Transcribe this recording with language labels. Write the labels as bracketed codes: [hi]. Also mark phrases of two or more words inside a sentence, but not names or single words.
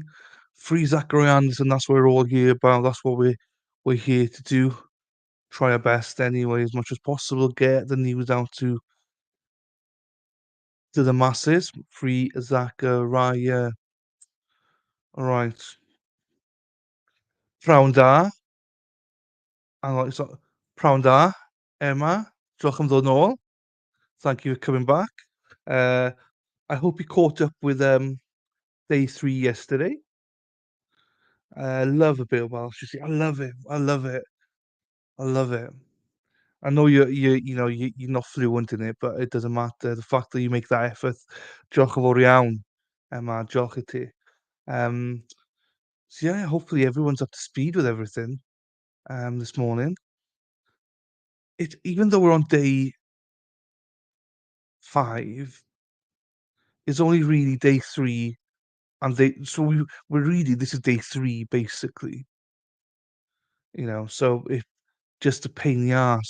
[en] Free Zachariah Anderson. That's what we're all here about. That's what we're here to do. Try our best anyway, as much as possible. Get the news out to the masses. Free Zachariah. All right. [cy] Pnawn da. So, pnawn da, Emma. Diolch am ddod nôl. [en] Thank you for coming back. Uh, I hope you caught up with day three yesterday. Love a bit of Welsh. You see, I love it. I love it. I love it. I know you're not fluent in it, but it doesn't matter. The fact that you make that effort, [cy] diolch yn fawr iawn, Emma. Diolch I ti. [en] Um, so yeah, hopefully everyone's up to speed with everything this morning. Even though we're on day 5, it's only really day 3. And we're really this is day 3 basically, so it just a pain in the ass.